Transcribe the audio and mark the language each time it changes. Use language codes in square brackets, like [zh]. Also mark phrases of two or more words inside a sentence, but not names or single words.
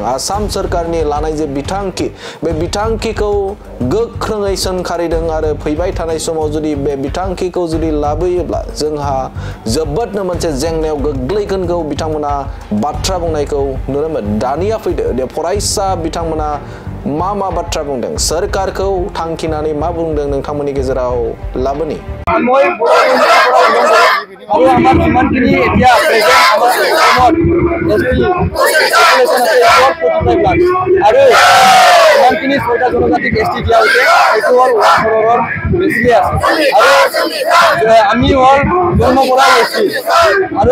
[brx] आसाम सरकारनि लानाय जे बिथांखि बे बिथांखिखौ गोख्रोङै सोंखारिदों आरो फैबाय थानाय समाव जुदि बे बिथांखिखौ जुदि लाबोयोब्ला जोंहा जोबोदनो मोनसे जेंनायाव गोग्लैगोनखौ बिथांमोना बाथ्रा बुंनायखौ नुनो मोनो। दानिया फैदो दे फरायसा बिथांमोना मा बाथ्रा बुंदों, सरकारखौ थांखिनानै मा बुंदों नोंथांमोननि गेजेराव लाबोनि। [as] আৰু আমাৰ যিমানখিনি এতিয়া প্ৰেজেণ্ট আমাৰ অসমত [en] ST population [as] আছে এইটোৰ 45 লাখ আৰু যিমানখিনি 6টা জনজাতিক এছটি দিয়া হৈছে সেইটো হ'ল 1 crore বেছিয়ে আছে আৰু আমি হ'ল জন্ম পৰা এছটি আৰু